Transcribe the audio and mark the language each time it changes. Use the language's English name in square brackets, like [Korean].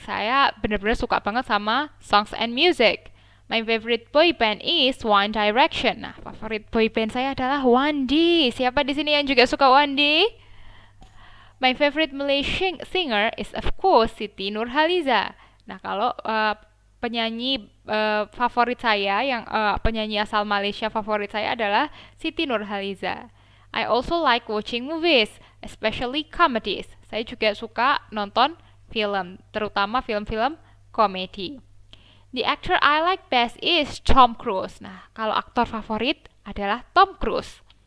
[Indonesian] Saya benar-benar suka banget sama [English] songs and music. My favorite boy band is One Direction. [Indonesian] Nah, favorit boy band saya adalah One D. Siapa di sini yang juga suka One D? [English] My favorite Malaysian singer is of course Siti Nurhaliza. [Indonesian] Nah, kalau penyanyi favorit saya yang penyanyi asal Malaysia favorit saya adalah Siti Nurhaliza. [English] I also like watching movies, especially comedies. [Indonesian] Saya juga suka nonton film, terutama film-film komedi. [English] The actor I like best is Tom Cruise. [Indonesian] Nah, kalau aktor favorit adalah Tom Cruise.